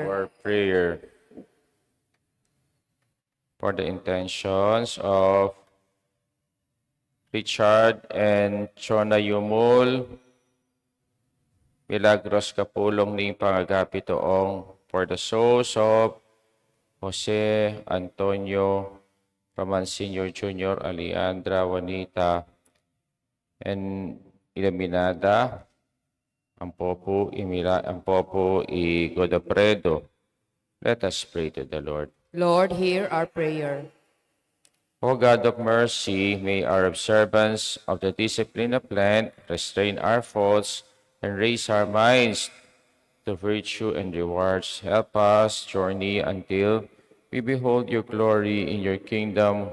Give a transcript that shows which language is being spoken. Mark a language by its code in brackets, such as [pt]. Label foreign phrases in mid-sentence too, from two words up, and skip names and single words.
[en] Our prayer. For the intentions of Richard and Chona Yumul, Milagros Kapulong ning pangagapitoong, for the souls of Jose Antonio Roman Sr. Jr., Alejandra Juanita, and Ilaminada, Ampopo I Godapredo. Let us pray to the Lord. Lord, hear our prayer. O God of mercy, may our observance of the discipline of Lent restrain our faults and raise our minds to virtue and rewards. Help us journey until we behold your glory in your kingdom.